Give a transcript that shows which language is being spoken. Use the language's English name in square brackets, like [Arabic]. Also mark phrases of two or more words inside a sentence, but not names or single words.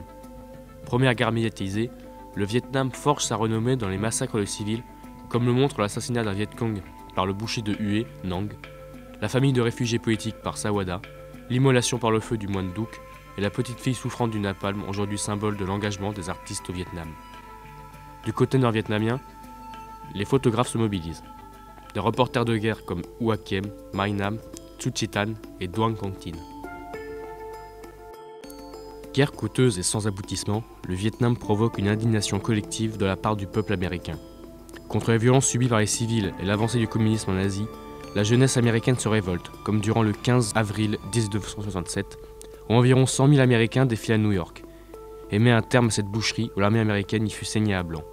[French] Première guerre médiatisée, le Vietnam forge sa renommée dans les massacres de civils, comme le montre l'assassinat d'un Viet Cong par le boucher de Hue, Nang, la famille de réfugiés politiques par Sawada, l'immolation par le feu du moine Duc et la petite fille souffrante du napalm, aujourd'hui symbole de l'engagement des artistes au Vietnam. Du côté nord-vietnamien, les photographes se mobilisent. Des reporters de guerre comme Hoa Kiem, Mai Nam, Thu Chi Tan et Duong Quang Tin. Guerre coûteuse et sans aboutissement, le Vietnam provoque une indignation collective de la part du peuple américain. Contre les violences subies par les civils et l'avancée du communisme en Asie, la jeunesse américaine se révolte, comme durant le 15 avril 1967, où environ 100 000 Américains défilent à New York, et met un terme à cette boucherie où l'armée américaine y fut saignée à blanc.